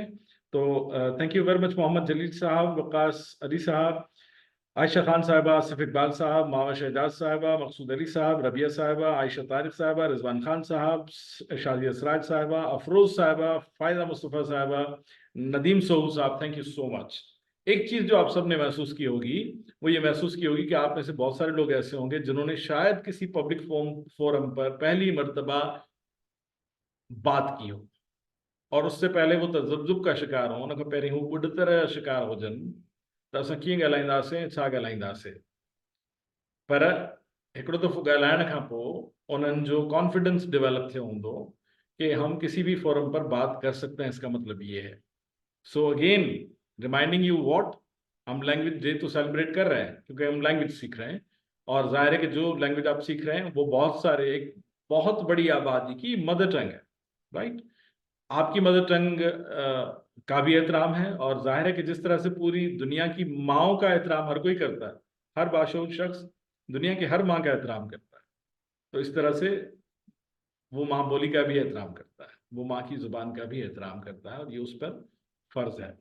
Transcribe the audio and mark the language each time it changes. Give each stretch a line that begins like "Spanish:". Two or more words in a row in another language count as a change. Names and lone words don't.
English: तो thank you very much Mohammad Jaleel Sahab Waqas Ali Sahab Ayesha Khan Sahiba Asif Iqbal Sahab Mawa Shahzad Sahiba Maqsood Ali Sahab Rabia Sahiba Ayesha Tariq Sahiba Rizwan Khan Sahab Shadia Siraj Sahiba Afroz Sahiba Faida Mustafa Sahiba Nadeem Sohu Sahab thank you so much.
Urdu: ایک چیز جو آپ سب نے محسوس کی ہوگی وہ یہ محسوس کی ہوگی کہ آپ میں سے بہت سارے لوگ ایسے ہوں گے جنہوں نے شاید کسی
English: public forum
Urdu: پر پہلی مرتبہ بات کی ہو، اور اس سے پہلے وہ تذبذب کا شکار ہو,
Sindhi: उनखां पहिरीं हू ॿुड तरह शिकार हुजनि त असां कीअं ॻाल्हाईंदासीं, छा ॻाल्हाईंदासीं। पर हिकिड़ो दफ़ो ॻाल्हाइण खां पोइ उन्हनि जो
English: confidence develop
Sindhi: थियो हूंदो
Urdu: کہ ہم کسی بھی فورم پر بات کر سکتے ہیں، اس کا مطلب یہ ہے.
English: so again reminding you what,
Urdu: ہم
English: language day
Urdu: تو سیلیبریٹ کر رہے ہیں کیونکہ ہم لینگویج سیکھ رہے ہیں، اور ظاہر ہے کہ جو لینگویج آپ سیکھ رہے ہیں وہ بہت سارے، ایک بہت بڑی آبادی کی
English: mother tongue
Urdu: ہے، رائٹ. آپ کی
English: mother tongue
Urdu: کا بھی احترام ہے، اور ظاہر ہے کہ جس طرح سے پوری دنیا کی ماؤں کا احترام ہر کوئی کرتا ہے، ہر باشعور شخص دنیا کی ہر ماں کا احترام کرتا ہے، تو اس طرح سے وہ ماں بولی کا بھی احترام کرتا ہے، وہ ماں کی زبان کا بھی احترام کرتا ہے، اور یہ اس پر فرض ہے.